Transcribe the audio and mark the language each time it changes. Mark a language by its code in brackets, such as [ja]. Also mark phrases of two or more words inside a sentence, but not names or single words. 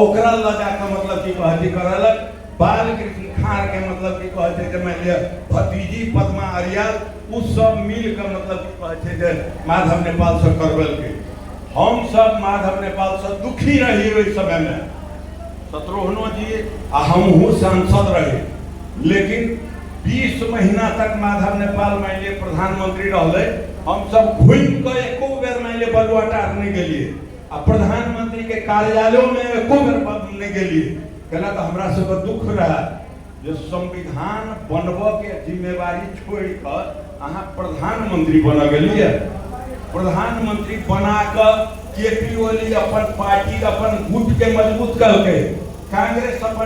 [mai] ओकरा लगा के मतलब की कहती करलक बाल कृष्ण खार के मतलब की कहते जे मान लिया भतीजी पद्मा अरियाल उ सब मिल के मतलब की कहते जे माधव नेपाल से करबल के हम सब माधव नेपाल से दुखी रही ओई समय में शत्रुघ्नो जी आ हमहू सांसद रहे लेकिन 20 महीना तक माधव नेपाल मान लिया प्रधानमंत्री रहले हम सब घूम के एको बेर मान लिया बलुआटार नहीं गेलिए आ प्रधानमंत्री के कार्यालयों में एको बेर नहीं गेलिए कहला तो हमरा सब दुख रहा जो संविधान बनब के जिम्मेवारी छोड़ कर अहाँ प्रधानमंत्री बन गेलिए प्रधानमंत्री बना कर केपी ओली अपन पार्टी अपन गुट के मजबूत करके कांग्रेस अपन